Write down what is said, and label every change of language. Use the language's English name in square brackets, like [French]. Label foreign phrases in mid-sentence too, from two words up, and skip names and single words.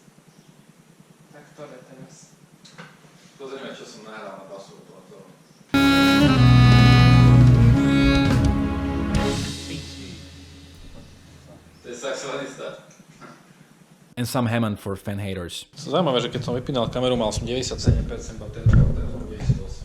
[Slovak] Tak ktoré teraz? Pozrieme, čo som nahral na basu. To je saxofonista. [English] And some Hammond for fan haters. [Slovak] Zaujímavé, že keď som vypínal kameru, mal som 97% batérie, teraz mám 98%.